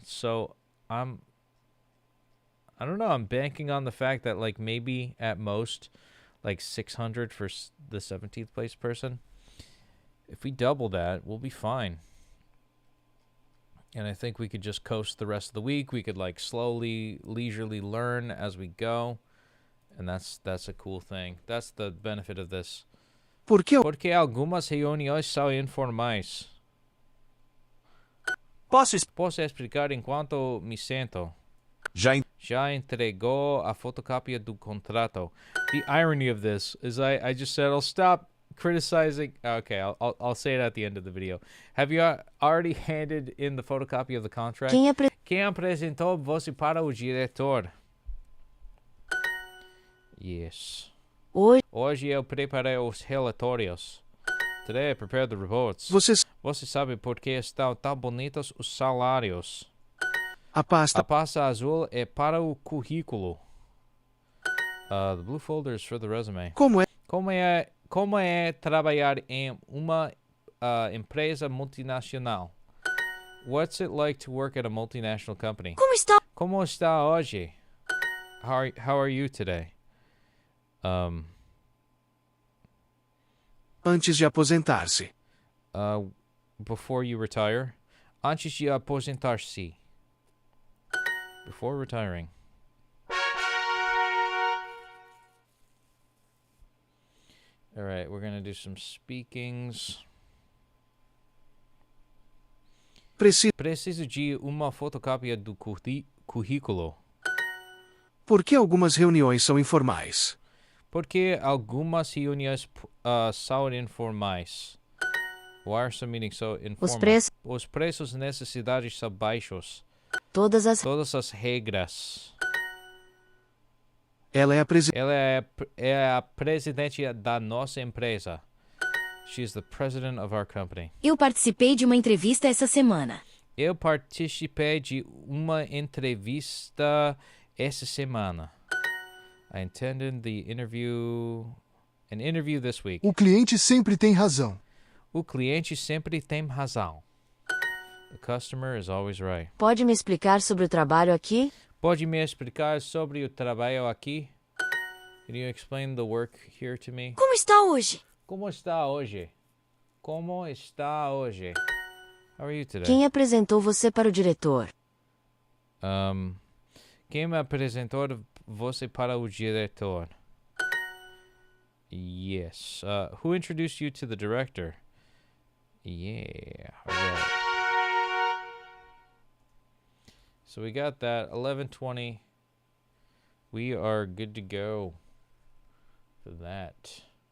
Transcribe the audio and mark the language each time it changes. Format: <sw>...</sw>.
<en>So I don't know, I'm banking on the fact that, like, maybe at most, like, 600 for the 17th place person. If we double that, we'll be fine. And I think we could just coast the rest of the week. We could, like, slowly, leisurely learn as we go. And that's a cool thing. That's the benefit of this.</en> <pt>Porque algumas reuniões são informais. Posso explicar enquanto me sento. Já entregou a fotocópia do contrato.</pt> <en>The irony of this is I just said I'll stop criticizing. Okay, I'll say it at the end of the video. Have you already handed in the photocopy of the contract?</en> <pt>Quem apresentou você para o diretor? Yes. Hoje eu preparei os relatórios.</pt> <en>Today I prepared the reports.</en> <pt>Você sabe por que estão tão bonitos os salários? A pasta azul é para o currículo.</pt> <en>The blue folder is for the resume.</en> <pt>Como é trabalhar em uma empresa multinacional?</pt> <en>What's it like to work at a multinational company?</en> <pt>Como está hoje?</pt> <en>How are you today?</en> <pt>Antes de aposentar-se.</pt> <en>Before you retire.</en> <pt>Antes de aposentar-se.</pt> <en>Before retiring. Alright, we're gonna do some speakings.</en> <pt>Preciso de uma fotocópia do currículo. Por que algumas reuniões são informais? Porque algumas reuniões são informais.</pt> <en>Why are some meetings so informal?</en> <pt>Os preços e necessidades são baixos. Todas as regras. Ela é a Ela é a presidente da nossa empresa.</pt> <en>She's the president of our company.</en> <pt>Eu participei de uma entrevista essa semana. Eu participei de uma entrevista essa semana.</pt> <en>I attended an interview this week.</en> <pt>O cliente sempre tem razão. O cliente sempre tem razão.</pt> <en>The customer is always right.</en> <pt>Pode me explicar sobre o trabalho aqui? Pode me explicar sobre o trabalho aqui?</pt> <en>Can you explain the work here to me?</en> <pt>Como está hoje? Como está hoje? Como está hoje?</pt> <en>How are you today?</en> <pt>Quem apresentou você para o diretor? Quem me apresentou você para o diretor?</pt> <en>Yes. Who introduced you to the director? Yeah. Alright. So we got that. 11:20. We are good to go for that.</en>